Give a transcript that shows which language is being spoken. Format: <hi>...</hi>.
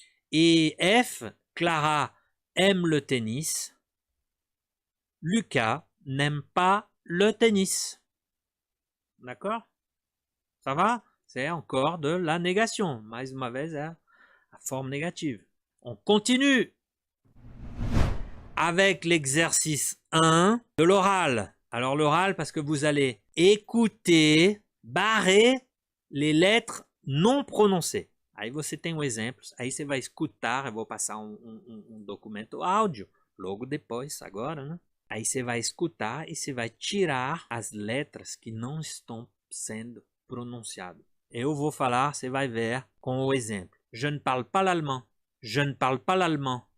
<fr>Et F, Clara aime le tennis. Lucas n'aime pas le tennis. D'accord? Ça va? C'est encore de la négation.</fr> <pt>Mais uma vez, é a forme négative.</pt> <fr>On continue avec l'exercice 1 de l'oral. Alors l'oral, parce que vous allez écouter, barrer les lettres</fr> <pt>não</pt> <fr>pronunciées.</fr> <pt>Aí você tem exemplo, aí você vai escutar, eu vou passar um documento áudio, logo depois, agora, né? Aí você vai escutar e você vai tirar as letras que não estão sendo pronunciadas. Eu vou falar, você vai ver com o exemplo.</pt> <fr>Je ne parle pas l'allemand. Je ne parle pas l'allemand.</fr>